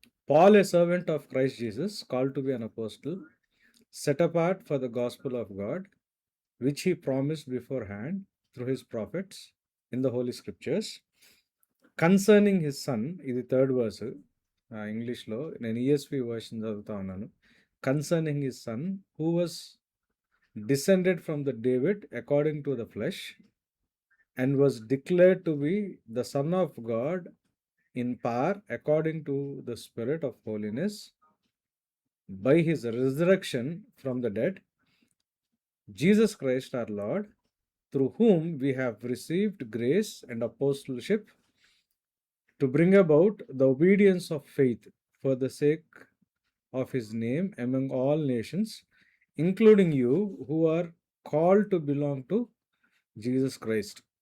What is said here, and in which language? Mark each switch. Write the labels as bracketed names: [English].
[English] Paul, a servant of Christ Jesus, called to be an apostle, set apart for the gospel of God, which he promised beforehand through his prophets in the Holy Scriptures, concerning his son. [Telugu] ఇది third verse ఇంగ్లీష్లో, నేను ESV version చదువుతా ఉన్నాను. [English] Concerning his son, who was descended from the David according to the flesh, and was declared to be the Son of God in power according to the Spirit of holiness, by his resurrection from the dead, Jesus Christ our Lord, through whom we have received grace and apostleship to bring about the obedience of faith for the sake of his name among all nations, including you who are called to belong to Jesus Christ.